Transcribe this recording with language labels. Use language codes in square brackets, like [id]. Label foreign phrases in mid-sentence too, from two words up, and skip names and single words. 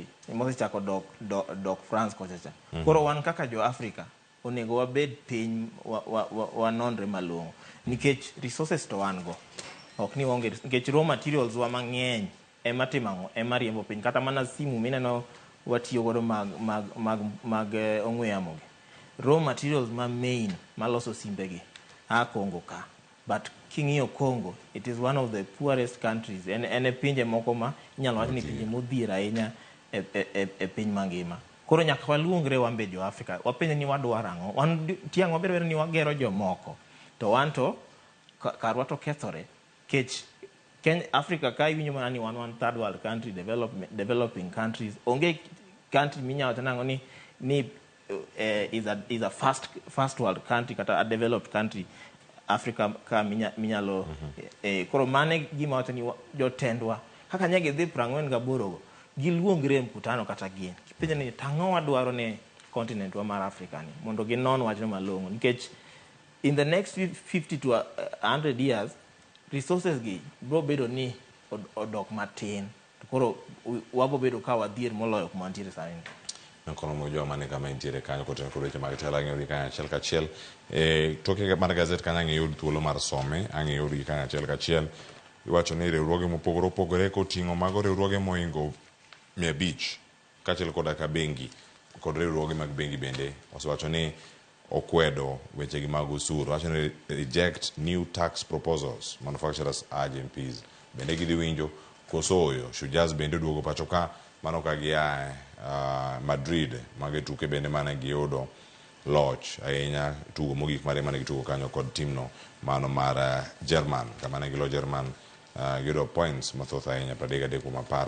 [luo] dok France kocha cha koro wan kaka jo Afrika onego wabed piny wanonre malong'o nikech resources to wan go ok ni onge nikech [en] raw materials [luo] wa mang'eny ema timang'o ema riembo piny kata mana simu mineno watiyo godo mag ong'we yamo gi [en] raw materials [luo] ma main maloso simbegi Congo ka but king'iyo Congo [en] it is one of the poorest countries [luo] en pinje moko ma inyalo wacho ni pinje modhier ahinya e piny mangima koro nyaka waluongre wambe jo Afrika wapenje ni wadwaro ang'o wan tiang' wabiro ni wagero jomoko to wan to karwa to kethore kech Africa ka iwinjo mana ni [en] one third world country developing countries [luo] onge country minyalo tanang'o ni [en] is a first world country [luo] kata [en] a developed country [luo] Africa ka minyalo koro mane gima wacho ni jotendwa kaka nyage dhi 48 go giluongre mkutano kata gin kipenjo ni tang'o wadwaro ne continent wa mar Africa ni mondo ginon wachno malong'o nikech [en] in the next 50 to 100 years [luo] resources gi bro bedo ni odok matin koro wabo bedo ka wadhier moloyo kuma ntiere sani kono mo joma ne kama intiere kanyo koten kod weche mag tela ng'eyo gi kanyo achiel kachiel toke mar gazet kanyo ang'e yud thuolo mar some ang'e yud gi kanyo achiel kachiel iwacho ni riwruoge mopogore opogore koting'o mago riwruoge moingo 500 kaachiel koda ka bengi kod riwruoge mag bengi bende osewacho ni okwedo wechegi mag usuru wacho ni [en] reject new tax proposals manufacturers urge MPs [luo] bende gidhi winjo kosoyo Shujaz bende duogo pacho ka mano ka gia Madrid mage tuke bende mana giyudo loch ahinya tugo mogik mare mane gitugo kanyo kod timno mano mar German kama ne gilo German giyudo points mathoth ahinya 33